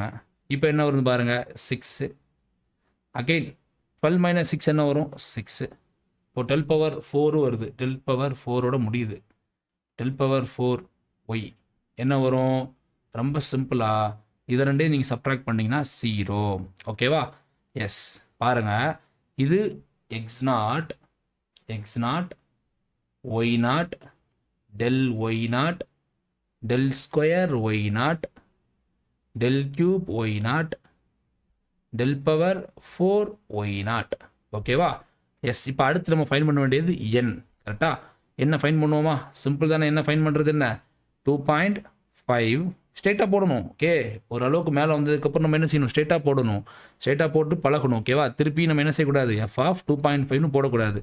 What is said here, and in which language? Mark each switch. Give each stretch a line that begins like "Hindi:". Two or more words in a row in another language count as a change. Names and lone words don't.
Tamil: இப்போ என்ன வரும் பாருங்க, 6. அகெயின் 12 - 6 என்ன வரும், 6. இப்போ 12/4 வருது, 12/4ஓட முடியுது. 12/4 ஒய் என்ன வரும், ரொம்ப சிம்பிளாக இதை ரெண்டையும் நீங்கள் சப்ட்ராக்ட் பண்ணிங்கன்னா 0. ஓகேவா, எஸ் பாருங்கள், இது
English: x0 y0 del y0 del square y0 del cube y0 del power 4 y0.
Tamil: ஓகேவா, எஸ். இப்போ அடுத்து நம்ம ஃபைன் பண்ண வேண்டியது n. கரெக்டாக என்ன ஃபைன் பண்ணுவோமா, சிம்பிள் தானே. என்ன ஃபைன் பண்ணுறது, என்ன 2.5 ஸ்ட்ரெயிட்டாக போடணும். ஓகே, ஓரளவுக்கு மேலே வந்ததுக்கப்புறம் நம்ம என்ன செய்யணும், ஸ்ட்ரெயிட்டாக போடணும். ஸ்ட்ரெயிட்டாக போட்டு பழகணும். ஓகேவா, திருப்பி நம்ம என்ன செய்யக்கூடாது, f(2.5)னு போடக்கூடாது.